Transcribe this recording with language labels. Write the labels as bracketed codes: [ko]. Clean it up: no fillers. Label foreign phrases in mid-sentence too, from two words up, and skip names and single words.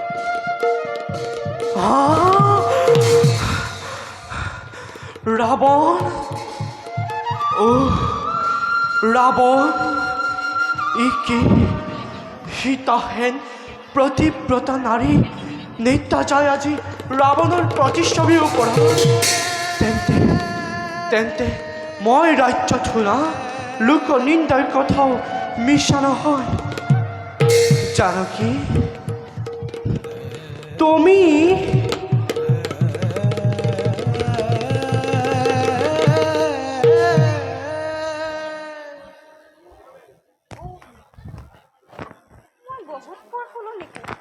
[as] রাবণ ও রাবণ ইকি সীতাহেন প্রতিব্রতা নারী নিত্যা যায় আজি রাবণৰ প্ৰতিচ্ছবিৰ ওপৰত তেন্তে তেন্তে মই ৰাজ্যত শুনা লোক নিন্দাৰ কথাও মিছা নহয় জানকী তুমি মই বহুত পৰ শুনো নেকি